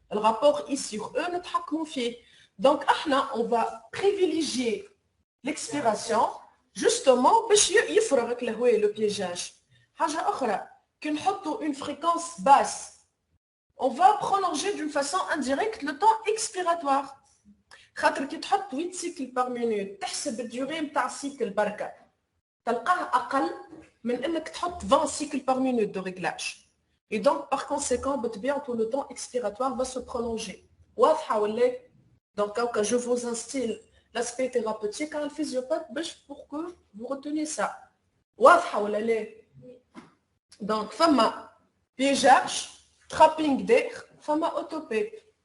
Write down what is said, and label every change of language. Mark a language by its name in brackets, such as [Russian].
[French] Le rapport I sur E [Arabic] نتحكموا فيه. [French] Donc ahna, on va privilégier l'expiration justement [Arabic] باش يفرغ الهواء [French] le piégeage. [Arabic] حاجة أخرى كي نحطوا [French] une fréquence basse, on va prolonger d'une façon indirecte le temps expiratoire. [Arabic] خاطر كي تحط [French] 8 cycles par minute [Arabic] تحسب الديوري نتاع السيكل بركة تلقاه أقل من انك تحط [French] 20 cycles par minute de réglage. Et donc par conséquent bientôt le temps expiratoire va se prolonger. [Arabic] واضحة ولا؟ [French] Donc je vous instille l'aspect thérapeutique à un physiopathe pour que vous reteniez ça. [Arabic] واضحة ولا لا؟ Donc فما piégeage, trapping d'air, fama autopep.